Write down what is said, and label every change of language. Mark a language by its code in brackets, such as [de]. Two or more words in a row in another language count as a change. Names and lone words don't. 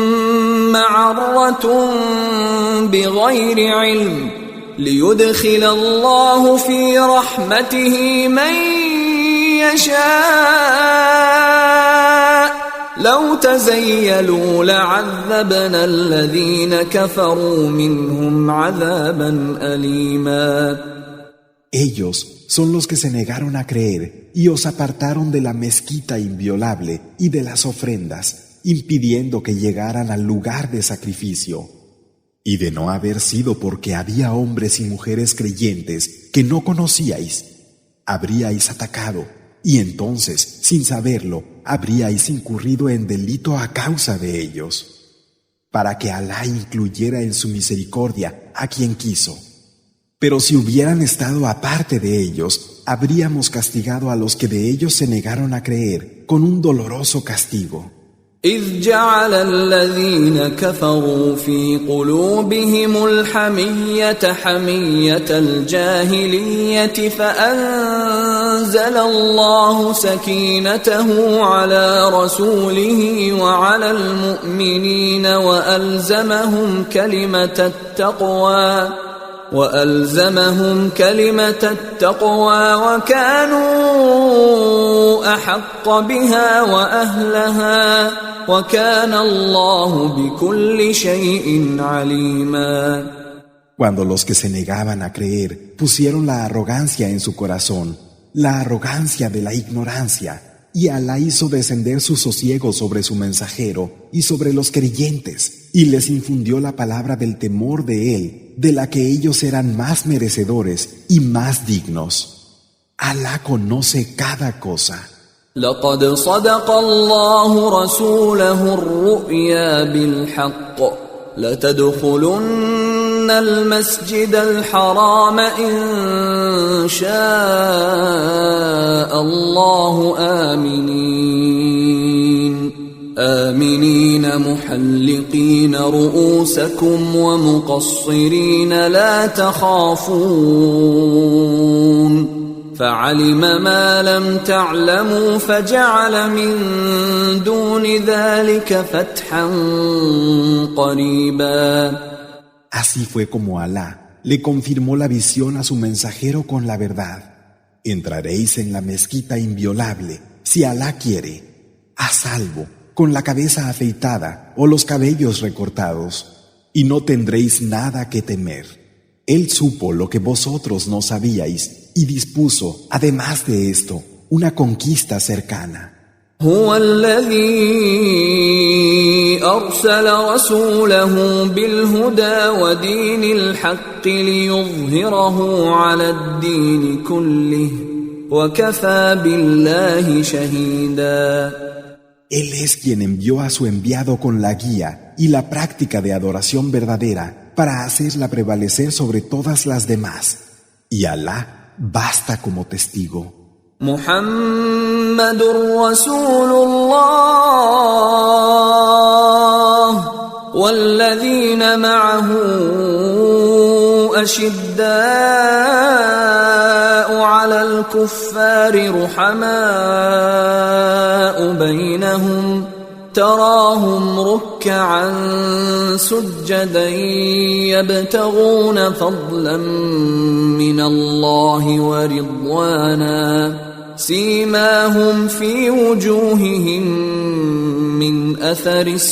[ar] معرة بغير علم ليدخل الله في رحمته من يشاء لو تزيلوا لعذبنا الذين كفروا منهم عذابا أليما. [es] Ellos son los que se negaron a creer y os apartaron de la mezquita inviolable y de las ofrendas, impidiendo que llegaran al lugar de sacrificio. Y de no haber sido porque había hombres y mujeres creyentes que no conocíais, habríais atacado, y entonces, sin saberlo, habríais incurrido en delito a causa de ellos, para que Alá incluyera en su misericordia a quien quiso. Pero si hubieran estado aparte de ellos, habríamos castigado a los que de ellos se negaron a creer con un doloroso castigo. [ar] إذ جعل الذين كفروا في قلوبهم الحمية حمية الجاهلية فأنزل الله سكينته على رسوله وعلى المؤمنين وألزمهم كلمة التقوى وكانوا أحق بها وأهلها وكان الله بكل شيء عليما. [es] Cuando los que se negaban a creer pusieron la arrogancia en su corazón, la arrogancia de la ignorancia, y Alá hizo descender su sosiego sobre su mensajero y sobre los creyentes, y les infundió la palabra del temor de él, de la que ellos eran más merecedores y más dignos. Alá conoce cada cosa. [ar] لقد صدق الله رسوله الرؤيا بالحق لتدخلن المسجد الحرام إن شاء الله آمنين محلقين رؤوسكم ومقصرين لا تخافون فعلم ما لم تعلموا فجعل من دون ذلك فتحا قريبا. [es] Así fue como Alá le confirmó la visión a su mensajero con la verdad. Entraréis en la mezquita inviolable, si Alá quiere, a salvo, con la cabeza afeitada o los cabellos recortados, y no tendréis nada que temer. Él supo lo que vosotros no sabíais y dispuso, además de esto, una conquista cercana. [ar] هو الذي أرسل رسوله بالهدى ودين الحق ليظهره على الدين كله وكفى بالله شهيدا. [es] Él es quien envió a su enviado con la guía y la práctica de adoración verdadera para hacerla prevalecer sobre todas las demás. Y Alá basta como testigo. [ar] محمد رسول الله والذين معه أشداء على الكفار رحماء بينهم تراهم ركعا سجدا يبتغون فضلا من الله ورضوانا سيماهم في وجوههم من أثر